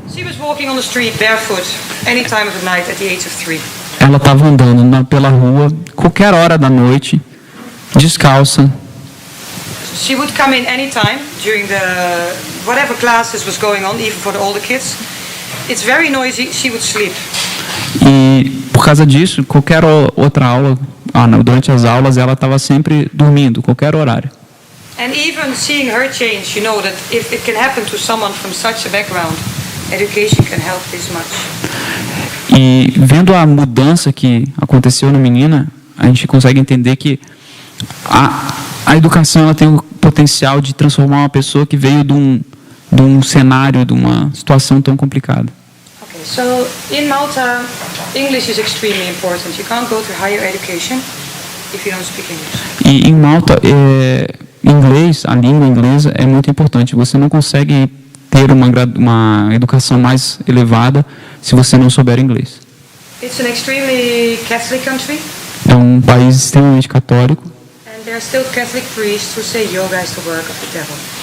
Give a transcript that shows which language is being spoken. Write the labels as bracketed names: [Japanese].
[English] she was walking on the street barefoot any time of the night at the age of 3. [Portuguese] ela estava andando pela rua, qualquer hora da noite, descalça. [English] She would come in any time during the whatever classes was going on, even for the older kids. It's very noisy. She would sleep. [Portuguese] E por causa disso, qualquer outra aula, durante as aulas, ela estava sempre dormindo, qualquer horário. [English] And even seeing her change, you know that if it can happen to someone from such a background, education can help this much. [Portuguese] E vendo a mudança que aconteceu na menina, a gente consegue entender que a educação ela tem o potencial de transformar uma pessoa que veio de um cenário, de uma situação tão complicada. [English] Okay, so in Malta, English is extremely important. You can't go to higher education if you don't speak English. [Portuguese] E em Malta, inglês, a língua inglesa é muito importante. Você não consegue ter uma educação mais elevada se você não souber inglês. [English] It's an extremely Catholic country. [Portuguese] É um país extremamente católico. [English] And there are still Catholic priests who say yoga is the work of the devil.